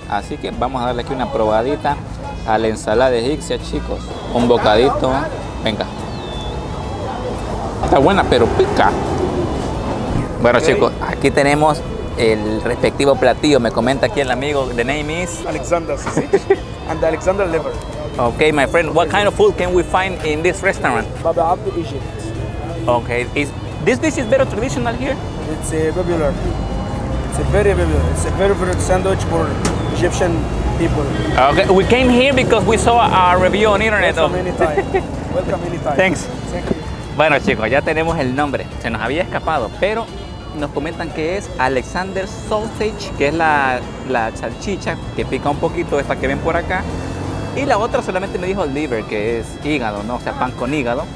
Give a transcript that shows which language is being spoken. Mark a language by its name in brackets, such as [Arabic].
[Spanish] Así que vamos a darle aquí una probadita a la ensalada egipcia, chicos. Un bocadito, venga. Está buena, pero pica. Bueno, chicos, aquí tenemos el respectivo platillo. Me comenta aquí el amigo, [English] the name is Alexander sausage and the Alexander liver. Okay, my friend, what kind of food can we find in this restaurant? Baba Abdo, Egypt. Okay, this dish is very traditional here? It's popular. It's very popular. It's a very favorite sandwich for Egyptian people. Okay, we came here because we saw a review on internet. Welcome anytime. Welcome anytime. Thanks. Thank you. [Spanish] Bueno, chicos, ya tenemos el nombre. Se nos había escapado, pero nos comentan que es Alexander Sausage, que es la salchicha que pica un poquito, esta que ven por acá. Y la otra solamente me dijo liver, que es hígado, ¿no? O sea, pan con hígado.